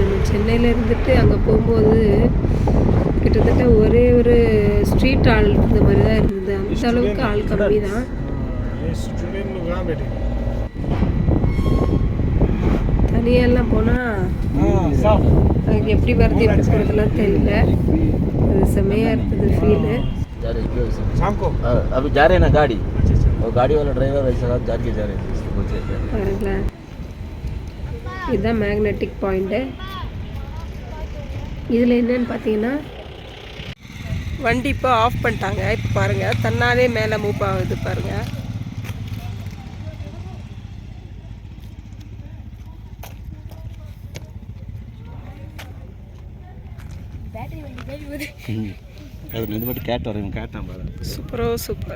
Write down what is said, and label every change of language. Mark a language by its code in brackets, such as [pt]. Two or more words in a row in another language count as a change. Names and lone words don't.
[ta] நம்ம சென்னையில் இருந்துட்டு அங்கே போகும்போது கிட்டத்தட்ட ஒரே ஒரு ஸ்ட்ரீட் ஆள் இருந்த மாதிரி தான் இருந்தது. அந்த அளவுக்கு ஆள் கம்மி தான். தனியெல்லாம் போனால் எனக்கு எப்படி வருது எப்படி போகிறதுலாம் தெரியல. அது செம்மையாக இருந்தது ஃபீலு. [hi] अभी जा रहे हैं ना गाड़ी, और गाड़ी वाला ड्राइवर ऐसा जाके जा रहे हैं. [ta] பாருங்களேன், இதுதான் மேக்னெட்டிக் பாயிண்ட்டு. இதில் என்னன்னு பார்த்தீங்கன்னா வண்டி இப்போ ஆஃப் பண்ணிட்டாங்க. இப்போ பாருங்கள், தன்னாலே மேலே மூவ் ஆகுது பாருங்கள். சூப்பர்.